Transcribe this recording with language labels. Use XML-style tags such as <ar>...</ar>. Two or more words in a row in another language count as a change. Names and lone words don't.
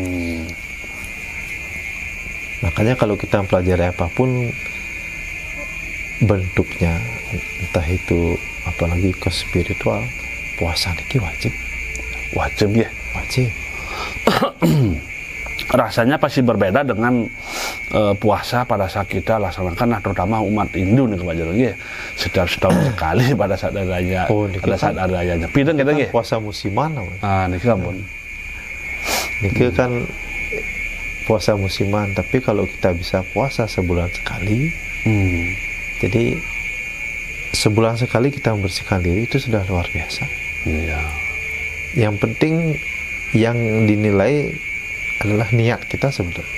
<id>Makanya kalau kita mempelajari apapun bentuknya, entah itu apalagi ke spiritual, puasa niki wajib ya, wajib. Rasanya pasti berbeda dengan puasa pada saat kita laksanakan, terutama umat Hindu nih Pak Jero ya, setiap setahun sekali pada saat adanya saat adanya pidang kita ya. Puasa musiman. Niki kan niki kan puasa musiman, tapi kalau kita bisa puasa sebulan sekali, jadi sebulan sekali kita membersihkan diri itu sudah luar biasa. Yang penting yang dinilai adalah niat kita sebetulnya.</id>